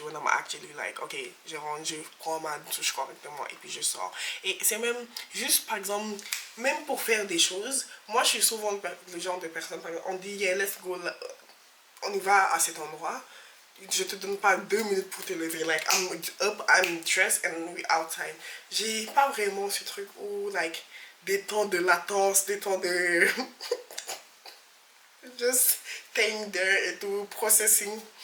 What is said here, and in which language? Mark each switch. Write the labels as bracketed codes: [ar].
[en] When I'm actually like, [fr] ok, je rentre, je prends ma douche correctement et puis je sors. Et c'est même, juste par exemple, même pour faire des choses, moi je suis souvent le genre de personne, par exemple, on dit, [en] yeah, let's go, [fr] on y va à cet endroit. Je te donne pas 2 minutes pour te lever. [en] Like, I'm up, I'm dressed and we outside. [fr] J'ai pas vraiment ce truc où, like, des temps de latence, des temps de... [en] just staying there [fr] et tout, [en] processing.